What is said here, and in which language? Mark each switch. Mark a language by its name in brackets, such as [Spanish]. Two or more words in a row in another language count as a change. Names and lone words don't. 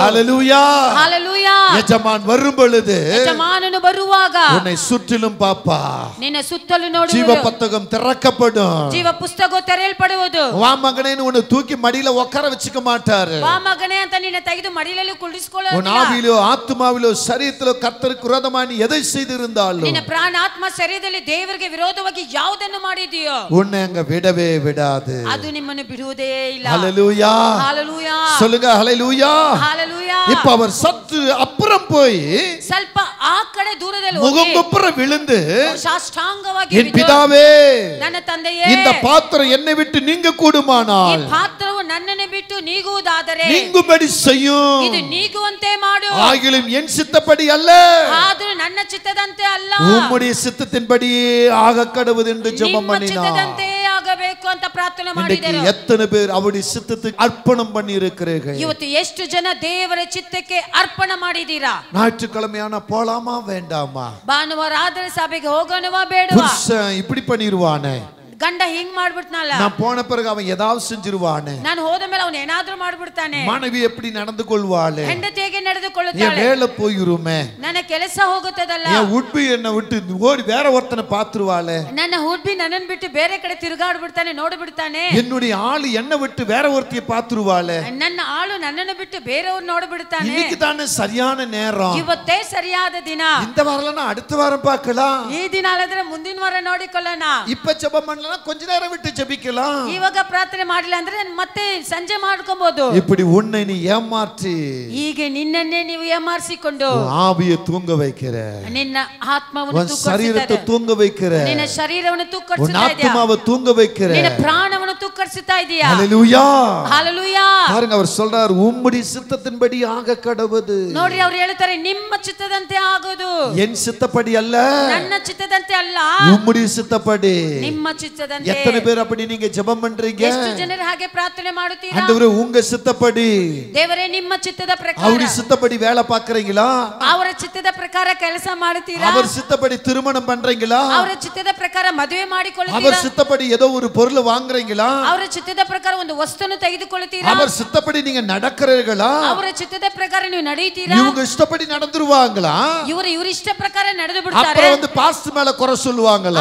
[Tamil] ஹalleluya. [Kannada] ಹalleluya. [Tamil] எஜமான் வரும் பொழுது [Kannada] ಯಜಮಾನನು ಬರುವಾಗ [Tamil] உன்னை சுற்றிலும் பாப்பா. [Kannada] ನಿನ್ನ ಸುತ್ತಲೂ [Tamil] ஜீவ [Kannada] ನೋಡುವುದು. [Tamil] புத்தகம் திறக்கப்படும். [Kannada] ಜೀವ ಪುಸ್ತಕ ತೆರೆಯಲ್ಪಡುವುದು. [Tamil] வா மகனேன்னு உன்னை தூக்கி மடியில உட்கார வச்சுக்க மாட்டாரு. [Kannada] ಬಾ ಮಗನೇ ಅಂತ ನಿನ್ನ ತೆಗೆದು ಮಡಿಲಲ್ಲಿ [Tamil] உன் [Kannada] ಕುಳಿಸಿಕೊಳ್ಳೋದಿಲ್ಲ. [Tamil] ஆவியிலோ ஆத்மாவிலோ சரீரத்திலோ கர்த்தருக்கு விரோதமாய் நீ எதை செய்திருந்தாலும் [Kannada] ನಿನ್ನ ಪ್ರಾಣ ಆತ್ಮ ಶರೀರದಲ್ಲಿ ದೇವರಿಗೆ ವಿರೋಧವಾಗಿ ಯಾವುದನ್ನು ಮಾಡಿದೆಯೋ [Tamil] உன்னை அங்க விடவே விடாது. [Kannada] ಅದು ನಿಮ್ಮನ್ನು ಬಿಡುವುದೇ ಇಲ್ಲ. [Tamil] ஹalleluya. ஹalleluya. சொல்லுங்க ஹalleluya. ஹalleluya. இப்ப அவர் சற்று அப்புறம் போய் [Kannada] ಸ್ವಲ್ಪ ಆ ಕಡೆ ದೂರದಲ್ಲಿ [Tamil] முகங்குப்புற விழுந்து [Kannada] ಸಾಷ್ಟಾಂಗವಾಗಿ [Tamil] என் பிதாவே [Kannada] ನನ್ನ ತಂದೆಯೇ, [Tamil] இந்த பாத்திரம் என்னை விட்டு நீங்க [Kannada] ಈ [Tamil] கூடுமானால் [Kannada] ಪಾತ್ರವು ನನ್ನನ್ನು ಬಿಟ್ಟು ನೀಗುವುದಾದರೆ [Tamil] நீங்கும்படி செய்யும். [Kannada] ಇದು ನೀಗುವಂತೆ ಮಾಡು. [Tamil] ஆகிலும் என் சித்தப்படி அல்ல, [Kannada] ಆದರೂ ನನ್ನ ಚಿತ್ತದಂತೆ ಅಲ್ಲ, [Tamil] உம்முடைய சித்தத்தின்படியே ஆக கடவுது என்று ஜெபம் [Kannada] ನಿಮ್ಮ [Tamil] பண்ணினார். [Kannada] ಚಿತ್ತದಂತೆ ಆಗಬೇಕು ಅಂತ ಪ್ರಾರ್ಥನೆ [Tamil] இன்றைக்கு [Kannada] ಮಾಡಿದರು. [Tamil] எத்தனை பேர் அவருடைய சித்தத்துக்கு அர்ப்பணம் பண்ணி இருக்கிறீர்கள்? [Kannada] ಇವತ್ತು ಎಷ್ಟು ಜನ ದೇವರ ಚಿತ್ತಕ್ಕೆ ಅರ್ಪಣೆ ಮಾಡಿದೀರಾ? [Tamil] ஞாயிற்றுக்கிழமையான போலாமா வேண்டாமா? [Kannada] ಭಾನುವಾರ ಆದ್ರೆ ಸಭೆಗೆ ಹೋಗೋಣವಾ ಬೇಡವಾ? [Tamil] புருஷன் இப்படி பண்ணிடுவானே, [Kannada] ಗಂಡ ಹಿಂಗ್ ಮಾಡ್ಬಿಡ್ತಾನಲ್ಲ, [Tamil] நான் போன பிறகு அவன் ஏதாவது செஞ்சிருவானே, [Kannada] ನಾನು ಹೋದ ಮೇಲೆ ಅವನು ಏನಾದ್ರೂ ಮಾಡ್ಬಿಡ್ತಾನೆ, [Tamil] மனைவி எப்படி நடந்து கொள்வாளே, [Kannada] ಹೆಂಡತಿಗೆ ನಡೆದುಕೊಳ್ಳುತ್ತಾಳೆ. [Tamil] வேலை போயிருமே, [Kannada] ನನ್ನ ಕೆಲಸ ಹೋಗುತ್ತದಲ್ಲ, [Tamil] உட்பி என்ன விட்டு ஓடி வேற ஒருத்தனை பாத்துருவாளே, [Kannada] ನನ್ನ ಹುಡ್ಬಿ ನನ್ನನ್ನು ಬಿಟ್ಟು ಬೇರೆ ಕಡೆ ತಿರುಗಾಡ್ಬಿಡ್ತಾನೆ, ನೋಡ್ಬಿಡ್ತಾನೆ, [Tamil] என்னுடைய ஆளு என்ன விட்டு வேற ஒருத்திய பாத்துருவாளே, [Kannada] ನನ್ನ ಆಳು ನನ್ನನ್ನು ಬಿಟ್ಟು ಬೇರೆಯವ್ರು ನೋಡ್ಬಿಡ್ತಾನೆ. [Tamil] இன்னைக்கு தானே சரியான நேரம், [Kannada] ಇವತ್ತೇ ಸರಿಯಾದ ದಿನ. [Tamil] இந்த வாரம் அடுத்த வாரம் பார்க்கலாம், [Kannada] ಈ ದಿನ ಅಲ್ಲದ್ರೆ ಮುಂದಿನ ವಾರ ನೋಡಿಕೊಳ್ಳೋಣ. [Tamil] இப்ப ஜெபம் பண்ணலாம், கொஞ்ச நேரம் விட்டு ஜெபிக்கலாம், [Kannada] ಇವಾಗ ಪ್ರಾರ್ಥನೆ ಮಾಡಿಲ್ಲ ಅಂದ್ರೆ ಮತ್ತೆ ಸಂಜೆ ಮಾಡ್ಕೊಬಹುದು. [Tamil] இப்படி உன்னை நீ ஏமாற்றி [Kannada] ಹೀಗೆ ನಿನ್ನನ್ನೇ ನೀವು ಏಮಾರಿಸಿಕೊಂಡು [Tamil] ஆவியை தூங்க வைக்கிற, [Kannada] ನಿನ್ನ ಆತ್ಮವನ್ನು [Tamil] உன் சரீரத்தை தூங்க வைக்கிற, [Kannada] ನಿನ್ನ ಶರೀರವನ್ನು [Tamil] உன் [Kannada] ತೂಕರಿಸುತ್ತಾ ಇದೆಯಾ, [Tamil] ஆத்மாவை தூங்க வைக்கிற. [Kannada] ನಿನ್ನ ಪ್ರಾಣವನ್ನು ತೂಕರಿಸುತ್ತಾ ಇದೆಯಾ. [Tamil] ஹல்லேலூயா, [Kannada] ಹಲ್ಲೆಲೂಯಾ. [Tamil] பாருங்க, அவர் சொல்றார் உம்முடைய சித்தத்தின்படி ஆக கடவுது. [Kannada] ನೋಡ್ರಿ, ಅವ್ರು ಹೇಳ್ತಾರೆ ನಿಮ್ಮ ಚಿತ್ತದಂತೆ ಆಗೋದು, [Tamil] என் சித்தப்படி அல்ல, [Kannada] ನನ್ನ ಚಿತ್ತದಂತೆ ಅಲ್ಲ, [Tamil] உம்முடைய சித்தப்படி. [Kannada] ನಿಮ್ಮ ಚಿತ್ತದಂತೆ. [Tamil] எத்தனை பேர் அப்படி நீங்க ஜெபம் பண்றீங்க? [Kannada] ಎಷ್ಟು ಜನರು ಹಾಗೆ ಪ್ರಾರ್ಥನೆ ಮಾಡುತ್ತೀರಾ? [Tamil] ஆண்டவரே உங்க சித்தப்படி, [Kannada] ದೇವರೇ ನಿಮ್ಮ ಚಿತ್ತದ ಪ್ರಕಾರ, [Tamil] அவருடைய சித்தப்படி வேலை பார்க்கறீங்களா? [Kannada] ಅವರ ಚಿತ್ತದ ಪ್ರಕಾರ ಕೆಲಸ ಮಾಡುತ್ತೀರಾ? [Tamil] அவர் சித்தப்படி திருமணம் பண்றீங்களா? [Kannada] ಅವರ ಚಿತ್ತದ ಪ್ರಕಾರ ಮದುವೆ ಮಾಡಿಕೊಳ್ಳುತ್ತೀರಾ? [Tamil] அவர் சித்தப்படி ஏதோ ஒரு பொருள் வாங்குறீங்களா? [Kannada] ಅವರ ಚಿತ್ತದ ಪ್ರಕಾರ ಒಂದು ವಸ್ತುವನ್ನು ತೆಗೆದುಕೊಳ್ಳುತ್ತೀರಾ? [Tamil] அவர் சித்தப்படி நீங்க நடக்கிறீர்களா? [Kannada] ಅವರ ಚಿತ್ತದ ಪ್ರಕಾರ ನೀವು ನಡೆಯುತ್ತೀರಾ? [Tamil] இவங்க இஷ்டப்படி நடந்துருவாங்களா? [Kannada] ಇವರು ಇಷ್ಟ ಪ್ರಕಾರ ನಡೆದು ಬಿಡ್ತಾರೆ. [Tamil] அப்புறம் வந்து பாஸ்டர் மேல குறை சொல்லுவாங்களா?